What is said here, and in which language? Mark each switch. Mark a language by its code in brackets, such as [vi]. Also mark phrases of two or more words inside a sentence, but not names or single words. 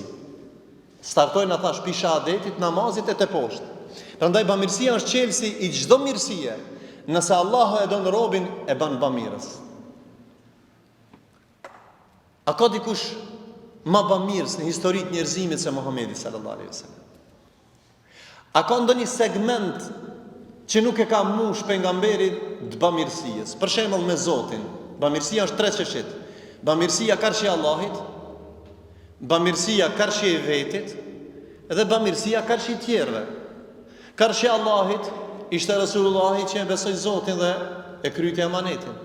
[sq] Startojnë ata shpi shahadetit, namazit e të poshtë. Prandaj bamirësia është çelësi i çdo mirësie. Nëse Allahu e don robin, e bën bamirës. A ka dikush ma bamirës në historitë njerëzimit se Muhamedi [ar] صلى الله عليه وسلم? [sq] A ka ndonjë segment që nuk e ka mush pejgamberin të bamirësisë? Për shembull me Zotin, bamirësia është tre çeshit. Bamirësia karshi Allahit, bamirësia karshi e vetit, dhe bamirësia karshi tjerëve. Karshi Allahit ishte Resulullahi që e besoi Zotin dhe e kryti amanetin.